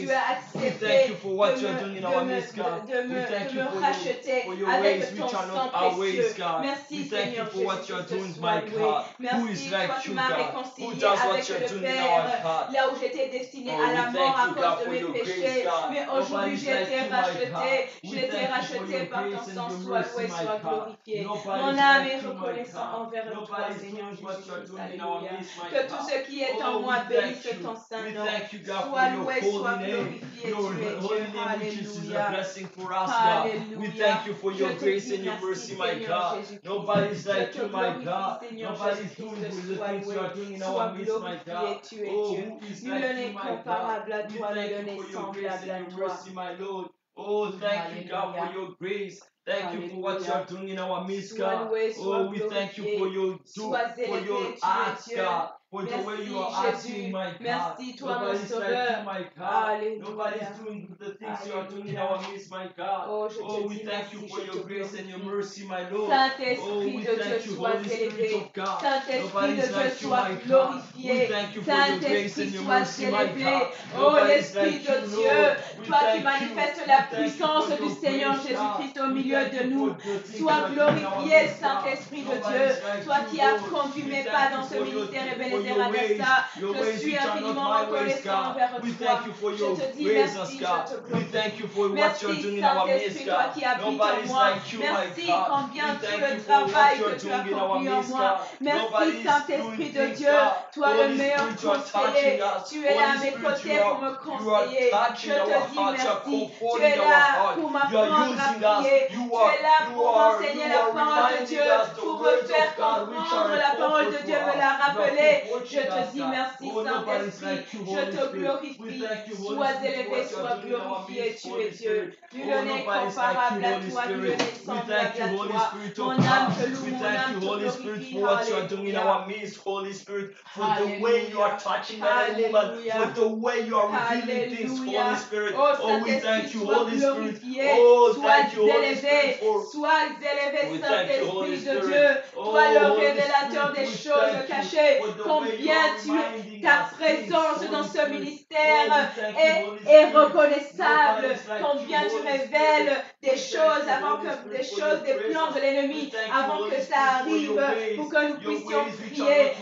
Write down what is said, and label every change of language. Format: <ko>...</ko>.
<fr>Tu as accepté</fr> <en>we thank you for what you're doing in our midst, God. We thank you for your ways which are not our ways, God. We thank you for what you're doing, my God. Who is like you, God? Who does what you're doing in our God?</en> <fr>Là où j'étais destiné à la mort à cause de mes péchés, mais aujourd'hui j'ai été racheté. J'ai été racheté par ton sang. Sois loué, sois glorifié. Mon âme est reconnaissante envers toi, Seigneur Jésus-Christ. Alléluia. Que tout ce qui est en moi bénisse ton saint nom. Sois loué, sois glorifié.</fr> <en>Your holy name, which is a blessing for us, God. We thank you for your grace and your mercy, my God. Nobody's like you, my God. Nobody's doing the things you are doing in our midst, my God. Oh, who is like you, my God? We thank you for your grace and your mercy, my Lord. Oh, thank you, God, for your grace. Thank you for what you are doing in our midst, God. Oh, we thank you for your acts, God. For the way you are acting, my God.</en> <fr>Merci, toi, mon</fr> <en>Nobody's like</en> <fr>sauveur.</fr> <en>you, my God. Nobody's doing the things you are doing in our midst, my God. Oh, we thank you for your grace and your mercy, my Lord. Oh, we thank you, Holy Spirit of God. Nobody's like you, my God. We thank you for your grace and your mercy, my God.</en> <fr>Oh, l'Esprit de Dieu, toi qui manifestes la puissance du Seigneur Jésus-Christ au milieu de nous. Sois glorifié, Saint-Esprit de Dieu. Toi qui as conduit mes pas dans ce ministère Ebenezer Adassa. Je suis infiniment reconnaissant envers toi. Je te dis merci, je te glorifie. Merci, Saint-Esprit, toi qui habites en moi. Merci combien tu le travail que tu as accompli en moi. Merci, Saint-Esprit de Dieu, toi le meilleur conseiller. Tu es là à mes côtés pour me conseiller. Je te dis merci. Tu es là pour m'apprendre à prier. Tu es là pour m'enseigner la parole de Dieu, pour me faire comprendre la parole parole de Dieu me l'a rappelé. Je te dis merci, Saint-Esprit. Je te glorifie. Sois élevé, sois glorifié. Tu es Dieu. Nul n'est comparable à toi, nul n'est semblable à toi. Mon âme te loue, mon âme te glorifie.</fr> <en>For what you are doing in our midst, Holy Spirit, for the way you are touching man and woman, for the way you are revealing things, Holy Spirit. Oh, we thank you, Holy Spirit. Oh, thank you, Holy Spirit.</en> <fr>Sois élevé, Saint-Esprit de Dieu. Toi, le révélateur des choses cachées. Combien ta présence dans ce ministère est reconnaissable. Combien tu révèles des choses des plans de l'ennemi avant que ça arrive pour que nous puissions prier.</fr>